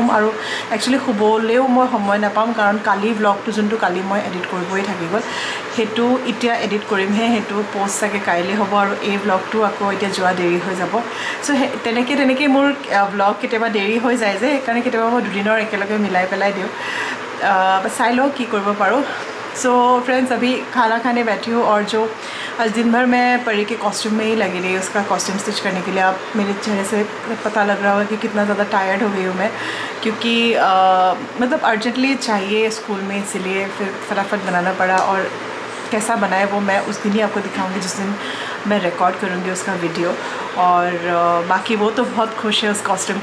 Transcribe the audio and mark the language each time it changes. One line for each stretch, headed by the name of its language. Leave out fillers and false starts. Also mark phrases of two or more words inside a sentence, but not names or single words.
Assamese: আৰু একচুৱেলি শুবলৈও মই সময় নাপাম কাৰণ কালি ব্লগটো যোনটো কালি মই এডিট কৰিবই থাকি গ'ল সেইটো এতিয়া এডিট কৰিমহে সেইটো প'ষ্ট চাগে কাইলৈ হ'ব আৰু এই ব্লগটো আকৌ এতিয়া যোৱা দেৰি হৈ যাব চ' তেনেকৈ মোৰ ব্লগ কেতিয়াবা দেৰি হৈ যায় যে সেইকাৰণে কেতিয়াবা মই দুদিনৰ একেলগে মিলাই পেলাই দিওঁ চাই লওঁ কি কৰিব পাৰোঁ
English: so friends
Hindi: अभी खाना खाने बैठी हूँ और जो आज दिन भर मैं परी के कॉस्ट्यूम में ही लगी रही उसका कॉस्ट्यूम स्टिच करने के लिए आप मेरे चेहरे से पता लग रहा होगा कि कितना ज़्यादा टायर्ड हो गई हूँ मैं क्योंकि मतलब अर्जेंटली चाहिए स्कूल में इसीलिए फिर फटाफट बनाना पड़ा और कैसा बनाए वो मैं उस दिन ही आपको दिखाऊंगी जिस दिन मैं रिकॉर्ड करूँगी उसका वीडियो और बाकी वो तो बहुत खुश है उस कॉस्ट्यूम